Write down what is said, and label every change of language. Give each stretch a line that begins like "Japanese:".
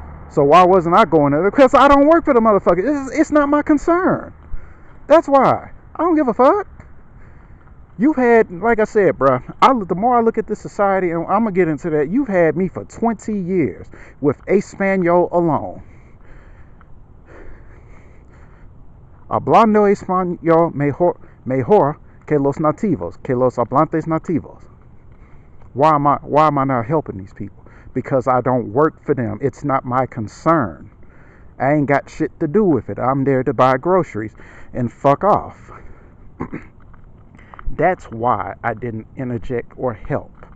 English: So why wasn't I going there? Because I don't work for the motherfucker. It's not my concern. That's why. I don't give a fuck. You've had, like I said, bro, the more I look at this society, and I'm going to get into that, you've had me for 20 years with Espanol alone.
Spanish: Hablando español mejor que los nativos, que los hablantes nativos.
English: Why am I not helping these people? Because I don't work for them. It's not my concern. I ain't got shit to do with it. I'm there to buy groceries and fuck off. That's why I didn't interject or help.